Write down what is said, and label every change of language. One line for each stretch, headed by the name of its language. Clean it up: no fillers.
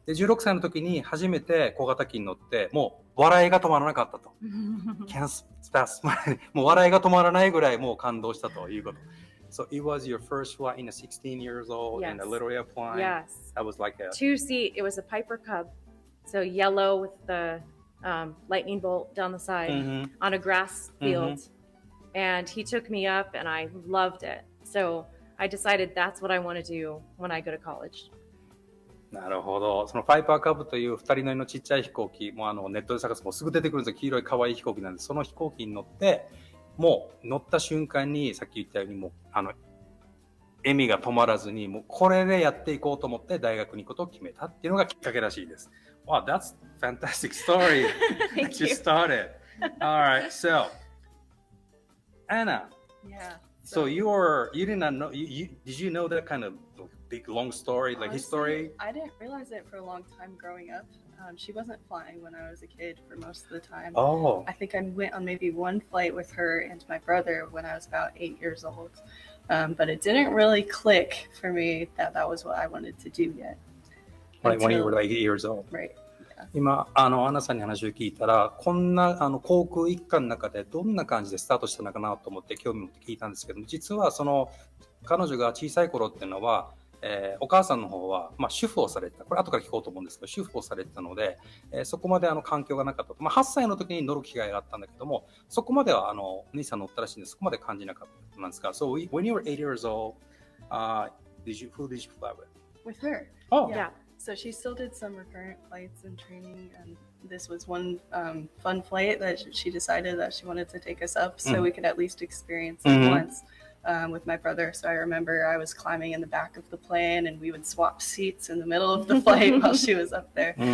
Japanese: で、16歳の時に初めて小型機に乗って、もう笑いが止まらなかったと。
English: Can't stop smiling.
Japanese: もう笑いが止まらないぐらいもう感動したということ。
English: So it was your first flight in a 16 years old in a little airplane. Yes. That was like a 2-seat. It was a Piper Cub. So yellow with the lightning bolt down the side on a grass field. And he took me up and I loved it. So I decided that's what I want to do when I go to college.
Japanese: なるほど。そのパイパーカブという2人乗りのちっちゃい飛行機、もうネットで探すとすぐ出てくるんですよ。黄色い可愛い飛行機なんで、その飛行機に乗って、もう乗った瞬間に、さっき言ったように、もう笑みが止まらずに、もうこれでやっていこうと思って大学に行くことを決めたっていうのがきっかけらしいです。
English: Wow, that's a fantastic story. Thank You you. started. All right, so Anna. Yeah. So you did not know, did you know that kind of big long story, like Honestly, history? I didn't realize it for a long time growing up. She wasn't flying when I was a kid for most of the time. Oh. I think I went on maybe one flight with her and my brother when I was about 8 years old. But it didn't really click for me that that was what I wanted to do yet. Like when you Until- were like 8 years old. Right.
Japanese: 今、アンナさんに話を聞いたら、こんな航空一家の中でどんな感じでスタートしたのかなと思って興味持って聞いたんですけども、実は彼女が小さい頃っていうのは、お母さんの方は、主婦をされてた。これ後から聞こうと思うんですけど、主婦をされてたので、そこまで環境がなかったと。 8歳の時に乗る機会があったんだけども、そこまではお兄さん乗ったらしいんで、そこまで感じなかったなんですが、
English: So when you were 8 years old, who did you fly with? With her. Oh. Yeah. So she still did some recurrent flights and training, and this was one fun flight that she decided that she wanted to take us up so we could at least experience it once with my brother. So I remember I was climbing in the back of the plane and we would swap seats in the middle of the flight while she was up there.